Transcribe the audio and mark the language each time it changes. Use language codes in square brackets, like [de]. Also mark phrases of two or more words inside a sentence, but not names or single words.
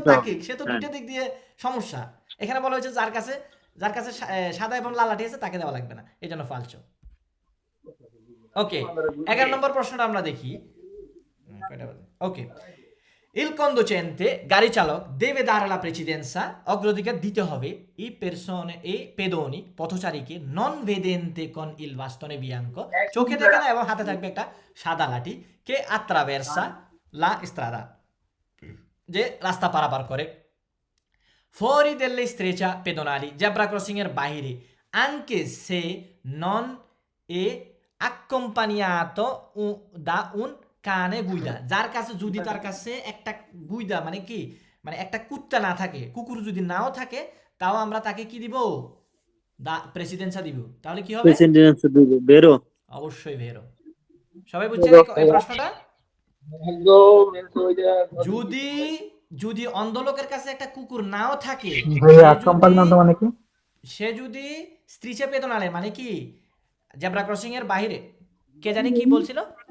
[bn] দিতে হবে হবে। তাকে। সে তো হ্যাঁ। দুইটা দিক দিয়ে সমস্যা। এখানে বলা হয়েছে যার কাছে সাদা এবং লাল লাঠি আছে তাকে দেওয়া লাগবে না, এই জন্য ফালসো। ওকে, 11 নম্বর প্রশ্নটা আমরা দেখি। ওকে, [it] Il conducente, [bn] গাড়ি চালক, [it] deve dare la precedenza, [bn] অগ্রাধিকার দিতে হবে ই [it] persone e pedoni, পথচারীকে, non vedente con il bastone bianco, [bn] চোখে দেখে না এবং হাতে থাকবে একটা সাদা লাঠি, [it] che attraversa la strada, [bn] যে রাস্তা পারাপার করে। [it] fuori delle strecce pedonali, [en] zebra crossing [bn] এর বাইরে, [it] anche se non è accompagnato da un cane guida, [bn] যার কাছে যদি তার কাছে একটা গুইদা মানে কি, মানে একটা কুত্তা না থাকে, কুকুর যদি নাও থাকে, তাও আমরা তাকে কি দিব? প্রেসিডেন্সা দিব। তাহলে কি হবে? [it] presidenza, vero, [bn] অবশ্যই ভেরো। সবাই বুঝছেন এই প্রশ্নটা? যদি অন্ধ লোকের কাছে একটা কুকুর নাও থাকে, সে যদি [it] strisce pedonali [bn] মানে কি [en] zebra crossing [bn] এর বাইরে, কে জানি কি বলছিল?